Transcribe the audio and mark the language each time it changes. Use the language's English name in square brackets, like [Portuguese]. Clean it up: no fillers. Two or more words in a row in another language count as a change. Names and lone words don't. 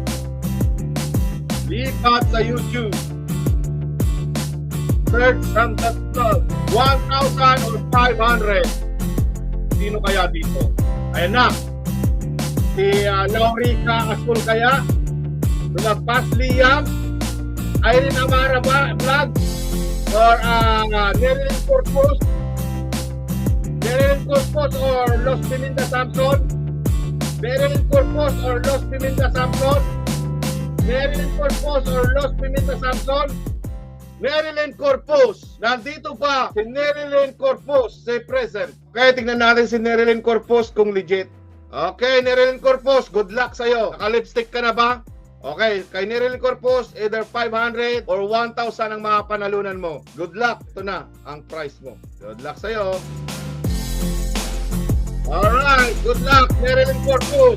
[Filipino] Lipat sa YouTube. Search Sam That Vlog. 1,000 or 500. Sino kaya dito? Ayan na. Si Laurica Asul kaya? Lumagpas Liam? Irene Amara Vlog? [English] Or Nerilyn Corpus? Nerilyn Corpus or Los Piminda Samson? Nerilyn Corpus or Los Piminda Samson? Nerilyn Corpus or Los Piminda Samson? Nerilyn Corpus. [Filipino] Nandito pa si Nerilyn Corpus, [English] say present. [Filipino] Okay, tingnan natin si Nerilyn Corpus kung legit. Okay, Nerilyn Corpus, [English] good luck [Filipino] sa'yo. Naka-lipstick ka na ba? Okay, kay Nerilyn Corpus, either 500 or 1,000 ang mga panalunan mo. [English] Good luck. [Filipino] Ito na ang price mo. [English] Good luck [Filipino] sa'yo. [English] Alright, good luck, Nerilyn Corpus.